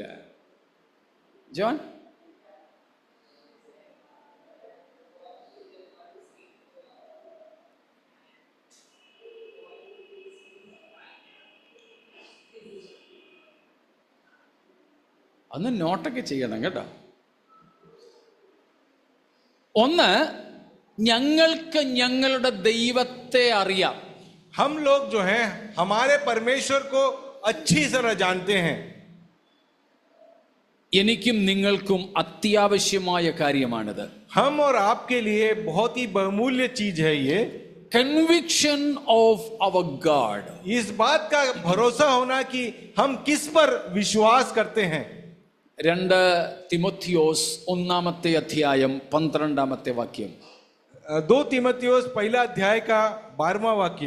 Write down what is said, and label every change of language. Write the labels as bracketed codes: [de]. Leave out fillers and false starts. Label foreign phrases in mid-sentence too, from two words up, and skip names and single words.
[ml] ജോൺ, അന്ന് നോട്ടൊക്കെ ചെയ്യണം കേട്ടോ. ഒന്ന്, ഞങ്ങൾക്ക് ഞങ്ങളുടെ ദൈവത്തെ അറിയാം. [hi] हम लोग जो हैं हमारे परमेश्वर को अच्छी तरह जानते हैं. [ml] എനിക്കും നിങ്ങൾക്കും അത്യാവശ്യമായ കാര്യമാണിത്. [hi] हम और आपके लिए बहुत ही बहुमूल्य चीज है ये. [en] conviction of our God. [hi] इस बात का भरोसा होना कि हम किस पर विश्वास करते हैं. [ml] 2 തിമോത്തിയോസ് 1-ാമത്തെ അധ്യായം 12-ാമത്തെ വാക്യം. [hi] 2 तीमुथियुस 1 अध्याय का 12वां वाक्य.